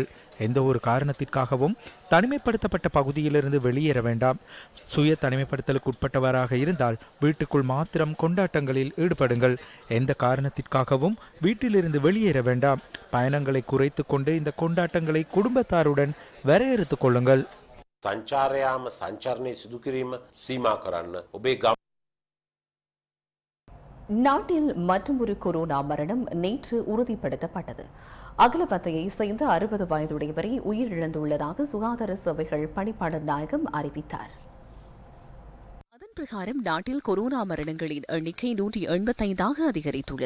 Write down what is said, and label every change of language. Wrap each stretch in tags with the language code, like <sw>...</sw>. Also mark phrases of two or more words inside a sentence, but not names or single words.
<ta>எந்த ஒரு காரணத்திற்காகவும் தனிமைப்படுத்தப்பட்ட பகுதியிலிருந்து வெளியேற வேண்டாம். சுய தனிமைப்படுத்தலுக்கு உட்பட்டவராக இருந்தால் வீட்டுக்குள் மாத்திரம் கொண்டாட்டங்களில் ஈடுபடுங்கள். எந்த காரணத்திற்காகவும் வீட்டிலிருந்து வெளியேற வேண்டாம். பயணங்களை குறைத்து கொண்டு இந்த கொண்டாட்டங்களை குடும்பத்தாருடன் வரையறுத்துக் கொள்ளுங்கள்.</ta> <si>සංචාරයාම සංචරණය සිදු කිරීම සීමා කරන්න. ඔබේ</si> <ta>நாட்டில் மற்றொரு கொரோனா மரணம் நேற்று உறுதிப்படுத்தப்பட்டது. அகலவத்தையை சேர்ந்த 60 வயதுடையவரை உயிரிழந்துள்ளதாக சுகாதார சேவைகள் பணிப்பாளர் நாயகம் அறிவித்தார். அதன் பிரகாரம் நாட்டில் கொரோனா மரணங்களின் எண்ணிக்கை 185 அதிகரித்துள்ளது.</ta>